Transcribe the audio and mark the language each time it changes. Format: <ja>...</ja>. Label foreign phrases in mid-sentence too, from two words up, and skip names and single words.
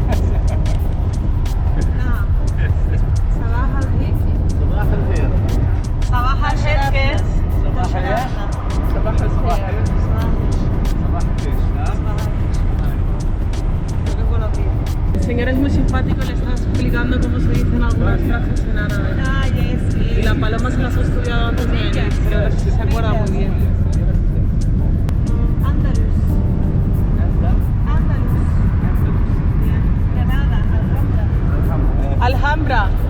<ar>نعم. صباح الخير. صباح الخير. صباح الخير كيف؟ صباح الخير. صباح الخير. صباح الخير.</ar> <es>El señor es muy simpático, le está explicando cómo se dicen algunas frases en árabe.</es> <en>Ah, yes.</en> <es>Y la Paloma se las ha estudiado antes de ella, pero se acuerda muy bien. Alhambra.</es>